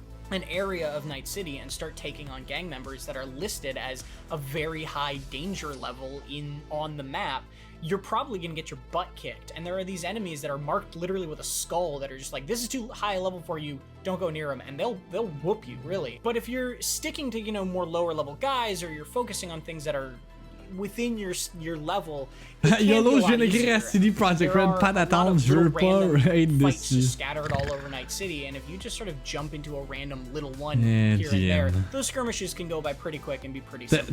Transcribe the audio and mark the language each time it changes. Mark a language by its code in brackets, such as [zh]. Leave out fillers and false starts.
[en] an area of Night City and start taking on gang members that are listed as a very high danger level on the map, you're probably gonna get your butt kicked. And there are these enemies that are marked literally with a skull that are just like, this is too high a level for you, don't go near them, and they'll whoop you, really. But if you're sticking to, you know, more lower level guys, or you're focusing on things that are within your level, [fr] YOLO, je viens d'écrire à CD Projekt Red, pas d'attente, je veux pas raid dessus. [en] Scattered all over Night City, and if you just sort of jump into a random little one here and there, those skirmishes can go by pretty quick and be pretty simple.